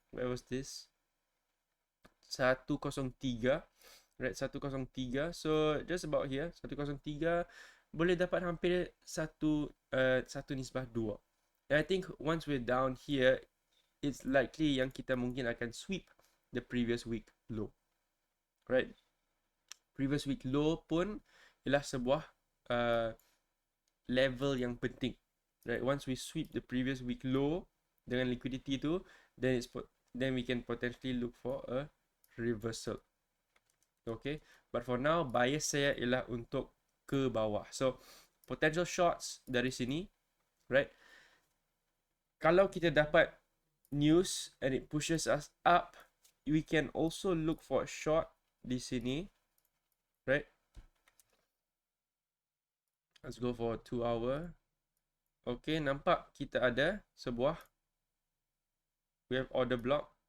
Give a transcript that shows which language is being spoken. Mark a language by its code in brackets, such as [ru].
[en] Where was this? 103, right? 103. So just about here, [ms] 103 boleh dapat hampir satu nisbah 2. [en] And I think once we're down here, it's likely [ms] yang kita mungkin akan [en] sweep the previous week low, right? [ms] Previous week low pun ialah sebuah level yang penting, right? [en] Once we sweep the previous week low [ms] dengan liquidity tu, [en] then we can potentially look for a reversal. Okay, but for now [ms] bias saya ialah untuk ke bawah. [en] So potential shorts [ms] dari sini, [en] right? [ms] Kalau kita dapat [en] news and it pushes us up, we can also look for a short [ms] di sini, [en] right? Let's go for 2 hour. Okay, [ms] nampak kita ada sebuah, [en] we have order block.